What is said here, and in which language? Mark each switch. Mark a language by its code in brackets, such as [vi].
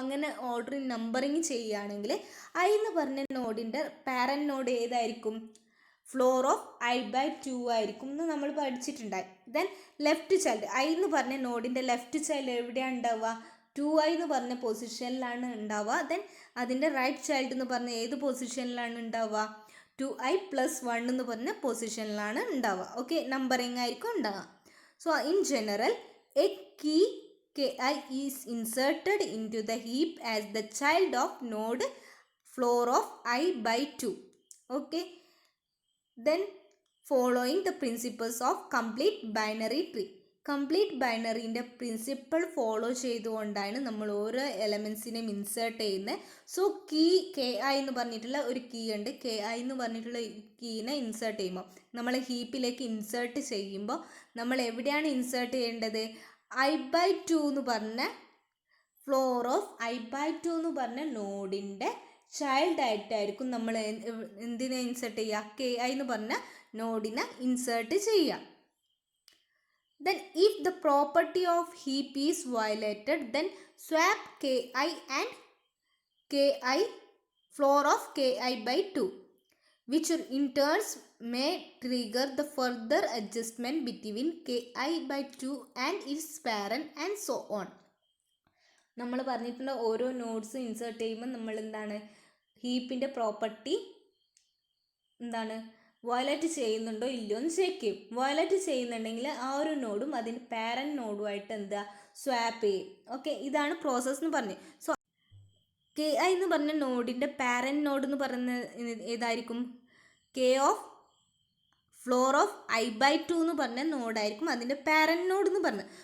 [ml] അങ്ങനെ ഓർഡറിൽ നമ്പറിങ് ചെയ്യുകയാണെങ്കിൽ I എന്ന് പറഞ്ഞ നോഡിൻ്റെ പാരൻറ്റ് നോഡ് ഏതായിരിക്കും, [en] floor of I/2 [ml] ആയിരിക്കും എന്ന് നമ്മൾ പഠിച്ചിട്ടുണ്ടായി. ദെൻ ലെഫ്റ്റ് ചൈൽഡ് I എന്ന് പറഞ്ഞ നോഡിൻ്റെ ലെഫ്റ്റ് ചൈൽഡ് എവിടെയാണ് ഉണ്ടാവുക, 2i എന്ന് പറഞ്ഞ പൊസിഷനിലാണ് ഉണ്ടാവുക. ദെൻ അതിൻ്റെ റൈറ്റ് ചൈൽഡ് എന്ന് പറഞ്ഞ ഏത് പൊസിഷനിലാണ് ഉണ്ടാവുക, 2i+1 എന്ന് പറഞ്ഞ പൊസിഷനിലാണ് ഉണ്ടാവുക. ഓക്കെ, നമ്പറിങ് ആയിരിക്കും ഉണ്ടാവുക. [en] So in general a key Ki is inserted into the heap as the child of node floor of I/2. Okay, then following the principles of complete binary tree. [ml] Complete ബൈനറിൻ്റെ principle follow ചെയ്തുകൊണ്ടാണ് നമ്മൾ ഓരോ എലമെൻസിനെയും insert ചെയ്യുന്നത്. So Ki എന്ന് പറഞ്ഞിട്ടുള്ള ഒരു key ഉണ്ട്. Ki എന്ന് പറഞ്ഞിട്ടുള്ള കീനെ ഇൻസേർട്ട് ചെയ്യുമ്പോൾ, നമ്മൾ ഹീപ്പിലേക്ക് ഇൻസേർട്ട് ചെയ്യുമ്പോൾ നമ്മൾ എവിടെയാണ് ഇൻസേർട്ട് ചെയ്യേണ്ടത്, I/2 എന്ന് പറഞ്ഞ ഫ്ലോർ ഓഫ് I/2 എന്ന് പറഞ്ഞ നോഡിൻ്റെ ചൈൽഡ് ആയിട്ടായിരിക്കും നമ്മൾ എന്തിനെ ഇൻസേർട്ട് ചെയ്യുക, Ki എന്ന് പറഞ്ഞ നോഡിനെ ഇൻസേർട്ട് ചെയ്യുക. [en] Then if the property of heap is violated, then swap Ki and Ki floor of Ki/2, which in turns may trigger the further adjustment between Ki/2 and its parent and so on. [ml] നമ്മൾ പറഞ്ഞിട്ടുള്ള ഓരോ nodes insert ചെയ്യുമ്പോൾ നമ്മൾ ഹീപ്പിൻ്റെ property violate ചെയ്യുന്നുണ്ടോ ഇല്ലയോ എന്ന് check ചെയ്യും. Violate ചെയ്യുന്നുണ്ടെങ്കിൽ ആ ഒരു നോഡും അതിൻ്റെ പാരൻറ്റ് നോഡുമായിട്ട് സ്വാപ്പ് ചെയ്യും. ഓക്കെ, ഇതാണ് പ്രോസസ്സ് എന്ന് പറഞ്ഞത്. സോ Ki എന്ന് പറഞ്ഞ നോഡിൻ്റെ പാരൻറ്റ് നോഡ് എന്ന് പറയുന്നത് ഏതായിരിക്കും, K of floor of I/2 എന്ന് പറഞ്ഞ നോഡായിരിക്കും അതിൻ്റെ പാരൻറ്റ് നോഡ് എന്ന് പറഞ്ഞത്.